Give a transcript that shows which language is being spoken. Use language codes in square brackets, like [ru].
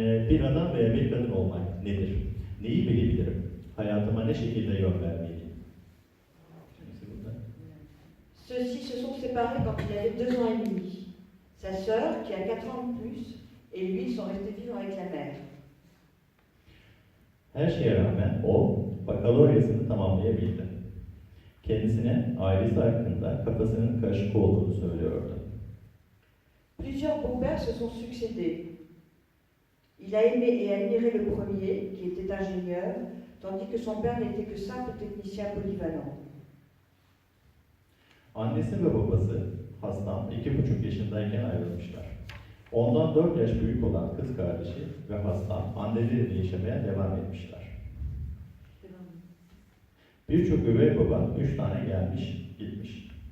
[tr] Bir adam veya bir kadın olmak nedir? Neyi bilebilirim? Hayatıma ne şekilde yön vermeliyim? [fr] Ceux-ci se sont séparés quand il avait 2 ans et demi. Sa sœur, qui a 4 ans de plus, et lui sont restés vivre avec la mère. [tr] Her şeye rağmen o bakaloryasını tamamlayabildi. Kendisine ailesi hakkında kafasının karışık olduğunu söylüyordu. [fr] Plusieurs beaux-pères se sont succédés. Il a aimé et admiré le premier, qui était ingénieur, tandis que son père n'était que simple technicien polyvalent. [tr] Annesi ve babası hastam 2,5 yaşındayken ayrılmışlar. Ondan 4 yaş büyük olan kız kardeşi ve hastam anneleriyle yaşamaya devam etmişler. Birçok üvey baba 3 tane gelmiş, gitmiş.